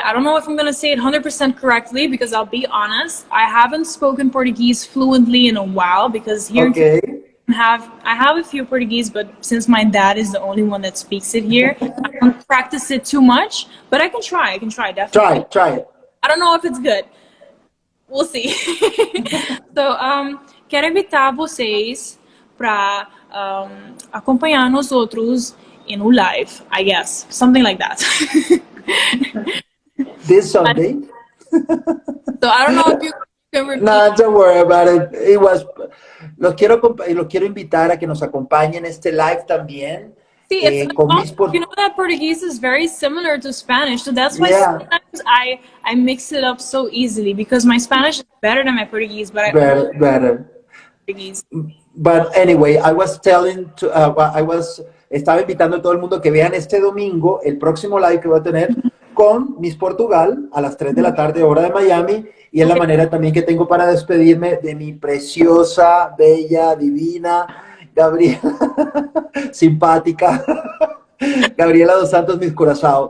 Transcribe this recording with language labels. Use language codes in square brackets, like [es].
[en] I don't know if I'm going to say it 100% correctly because I'll be honest. I haven't spoken Portuguese fluently in a while because here in Okay. I have a few Portuguese, but since my dad is the only one that speaks it here, I don't practice it too much. But I can try. I can try definitely. Try it. I don't know if it's good. We'll see. [pt] So, quero invitar vocês para acompanhar nós outros [en] in a live, I guess, something like that. This Sunday. So I don't know if you can repeat. No, don't worry about it. It was. [es] Los quiero invitar a que nos acompañen este live también. [en] See, it's [es] con mis [en] you know that Portuguese is very similar to Spanish, so that's why sometimes I mix it up so easily because my Spanish is better than my Portuguese, but better. Portuguese. But anyway, I was telling to, [es] estaba invitando a todo el mundo que vean este domingo el próximo live que voy a tener con Miss Portugal a las 3 de la tarde, hora de Miami, y es la manera también que tengo para despedirme de mi preciosa, bella, divina Gabriela, simpática, Gabriela Dos Santos, Miss Curaçao.